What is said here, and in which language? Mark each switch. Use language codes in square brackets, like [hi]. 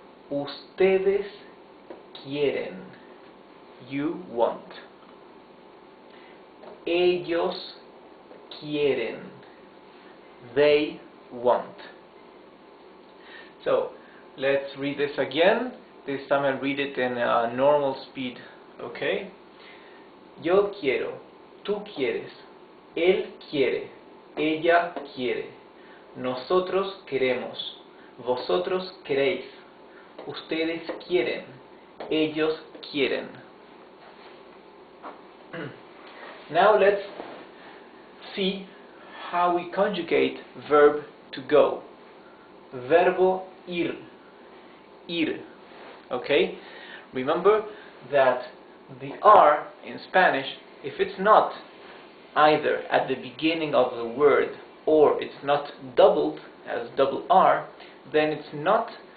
[es] Ustedes quieren, [en] you want. [es] Ellos quieren, [en] they want. So let's read this again. This time I'll read it in normal speed. Okay? [es] Yo quiero, tú quieres, él quiere, ella quiere, nosotros queremos, vosotros queréis, ustedes quieren, ellos quieren. [en] Now let's see how we conjugate verb to go. [es] Verbo ir, ir. Okay? [en] Remember that the R in Spanish, if it's not either at the beginning of the word or it's not doubled as double R, then it's not